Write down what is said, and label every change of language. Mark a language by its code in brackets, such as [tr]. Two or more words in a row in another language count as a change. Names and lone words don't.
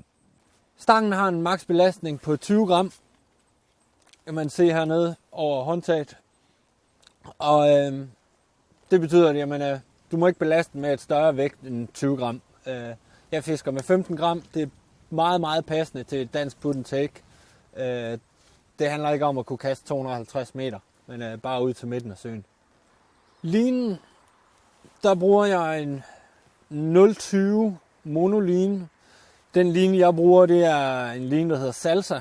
[da] Stangen har en maks belastning på 20 gram, kan man se hernede over håndtaget, og det betyder, at jamen, du må ikke belaste den med et større vægt end 20 gram. Jeg fisker med 15 gram, det er meget, meget passende til et dansk [en] put and take. [da] Det handler ikke om at kunne kaste 250 meter, men bare ud til midten af søen. Linen, der bruger jeg en 0,20 monoline. Den line, jeg bruger, det er en line, der hedder salsa.